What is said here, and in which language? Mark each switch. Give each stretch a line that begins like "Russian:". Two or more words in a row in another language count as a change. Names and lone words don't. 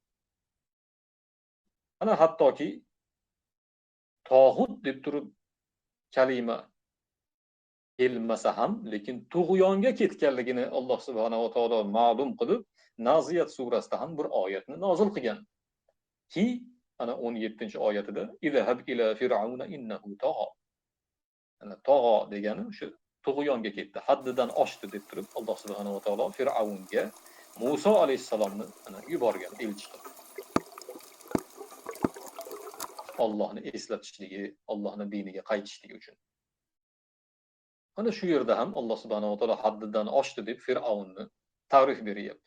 Uzbek: Ana hattoki tog'ut deb turib kalima kelmasa ham, lekin tug'yonga ketganligini Alloh
Arabic: سبحانه وتعالى
Uzbek: ma'lum qilib, Naziyat surasida ham bir oyatni nozil qilgan. Ki ana 17-oyatida
Arabic: "اذهب إلى فرعون إنه طغى."
Uzbek: Ana tagha degani o'sha tug'yonga ketdi, haddidan oshdi deb turib Alloh
Arabic: سبحانه وتعالى
Uzbek: Fir'avnga Musa alayhisalomni ana yuborgan elchi qilib. Allohni eslatishligi, Allohning diniga qaytishligi uchun. Ana shu yerda ham Alloh
Arabic: سبحانه وتعالى
Uzbek: haddidan oshdi deb Fir'avnni ta'rif beryapti.